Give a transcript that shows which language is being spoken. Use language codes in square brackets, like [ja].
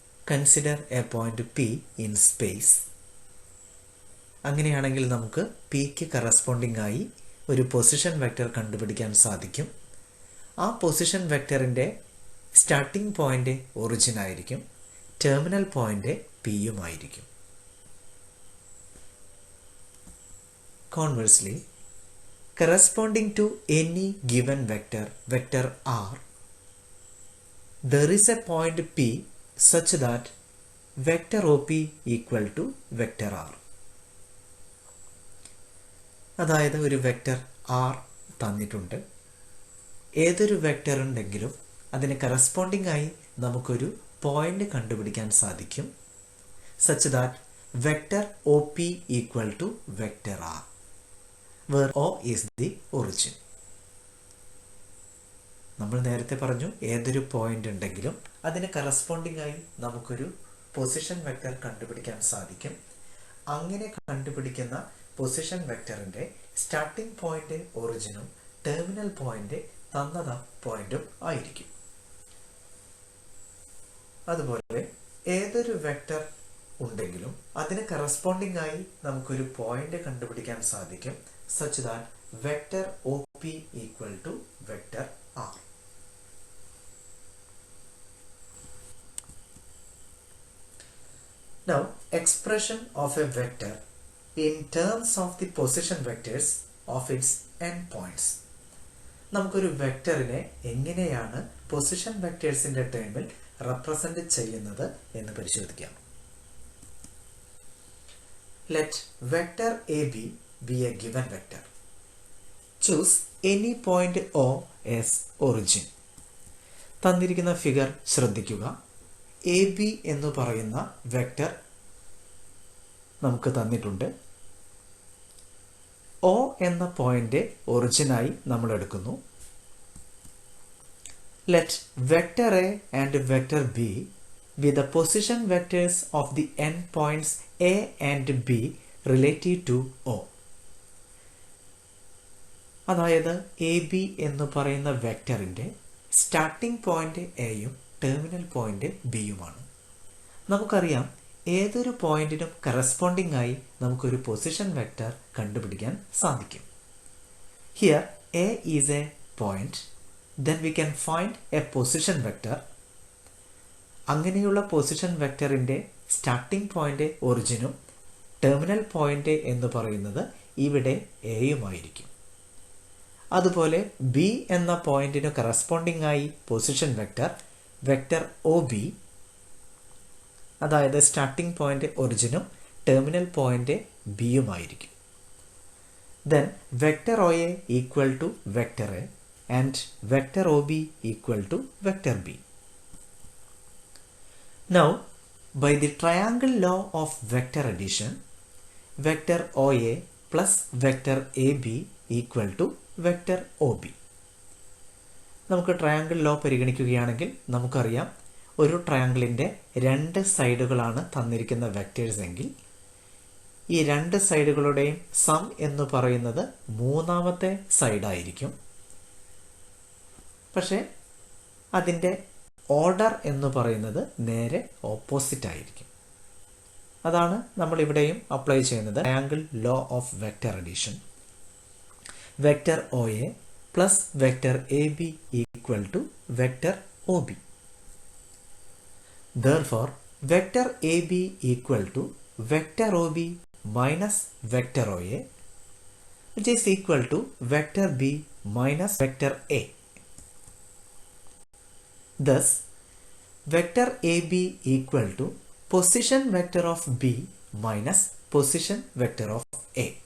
[en] Consider a point P in space. [ml] അങ്ങനെയാണെങ്കിൽ നമുക്ക് Pക്ക് corresponding ആയി ഒരു പൊസിഷൻ വെക്ടർ കണ്ടുപിടിക്കാൻ സാധിക്കും. ആ പൊസിഷൻ വെക്ടറിൻ്റെ സ്റ്റാർട്ടിംഗ് പോയിന്റ് ഒറിജിൻ ആയിരിക്കും, terminal point Pയുമായിരിക്കും. [en] Conversely, corresponding to any given vector R, there is a point P such that vector OP equal to vector R. [ml] അതായത് ഒരു വെക്ടർ R തന്നിട്ടുണ്ട്. ഏതൊരു വെക്ടർ ഉണ്ടെങ്കിലും അതിന് കറസ്പോണ്ടിങ് ആയി നമുക്കൊരു പോയിന്റ് കണ്ടുപിടിക്കാൻ സാധിക്കും. [en] such that vector OP equal to vector R, where O is the origin. [ml] നമ്മൾ നേരത്തെ പറഞ്ഞു, ഏതൊരു പോയിന്റ് ഉണ്ടെങ്കിലും അതിന് കറസ്പോണ്ടിങ് ആയി നമുക്കൊരു പൊസിഷൻ വെക്ടർ കണ്ടുപിടിക്കാൻ സാധിക്കും. അങ്ങനെ കണ്ടുപിടിക്കുന്ന position വെക്ടറിൻ്റെ starting point ഒറിജിനും terminal point തന്ന പോയിന്റും ആയിരിക്കും. അതുപോലെ ഏതൊരു വെക്ടർ ഉണ്ടെങ്കിലും അതിന് കറസ്പോണ്ടിങ് ആയി നമുക്കൊരു പോയിന്റ് കണ്ടുപിടിക്കാൻ സാധിക്കും. [en] such that vector OP equal to vector R. Now, expression of a vector in terms of the position vectors of its endpoints. [ml] നമുക്കൊരു വെക്ടറിനെ എങ്ങനെയാണ് പൊസിഷൻ വെക്ടേഴ്സിൻ്റെ ടേമിൽ റെപ്രസെൻ്റ് ചെയ്യുന്നത് എന്ന് പരിശോധിക്കാം. [en] Let vector AB be a given vector. Choose any point O as origin. [ml] തന്നിരിക്കുന്ന figure ശ്രദ്ധിക്കുക. AB എന്ന് പറയുന്ന വെക്ടർ നമുക്ക് തന്നിട്ടുണ്ട്. O എന്ന പോയിന്റ് ഒറിജിനായി നമ്മൾ എടുക്കുന്നു. [en] Let vector A and vector B be the position vectors of the endpoints A and B relative to O. [ml] അതായത് എ ബി എന്ന് പറയുന്ന വെക്ടറിൻ്റെ സ്റ്റാർട്ടിംഗ് പോയിന്റ് എയും ടെർമിനൽ പോയിന്റ് ബിയുമാണ്. നമുക്കറിയാം, ഏതൊരു പോയിന്റിനും കറസ്പോണ്ടിങ് ആയി നമുക്കൊരു പൊസിഷൻ വെക്ടർ കണ്ടുപിടിക്കാൻ സാധിക്കും. [en] Here A is a point, then we can find a position vector. [ml] അങ്ങനെയുള്ള position വെക്ടറിൻ്റെ starting point ഒറിജിനും terminal point എന്ന് പറയുന്നത് ഇവിടെ എയുമായിരിക്കും. അതുപോലെ ബി എന്ന പോയിന്റിന് കറസ്പോണ്ടിങ് ആയി പൊസിഷൻ വെക്ടർ ഒ ബി, അതായത് starting point ഒറിജിനും terminal point ബിയുമായിരിക്കും. [en] Then vector O A equal to vector A and vector O B equal to vector B. Now, by the triangle law of vector addition, vector OA plus vector AB equal to vector OB. [ml] നമുക്ക് triangle law പരിഗണിക്കുകയാണെങ്കിൽ നമുക്കറിയാം, ഒരു ട്രയാങ്കിളിൻ്റെ രണ്ട് സൈഡുകളാണ് തന്നിരിക്കുന്ന vectors എങ്കിൽ ഈ രണ്ട് സൈഡുകളുടെയും some എന്ന് പറയുന്നത് മൂന്നാമത്തെ സൈഡായിരിക്കും. പക്ഷേ അതിൻ്റെ ഓർഡർ എന്ന് പറയുന്നത് നേരെ ഓപ്പോസിറ്റ് ആയിരിക്കും. അതാണ് നമ്മൾ ഇവിടെയും അപ്ലൈ ചെയ്യുന്നത് triangle law of vector addition. [en] Vector O A plus vector A B equal to vector O B. Therefore, vector AB equal to vector OB minus vector OA, which is equal to vector B minus vector A. Thus, vector AB equal to position vector of B minus position vector of A.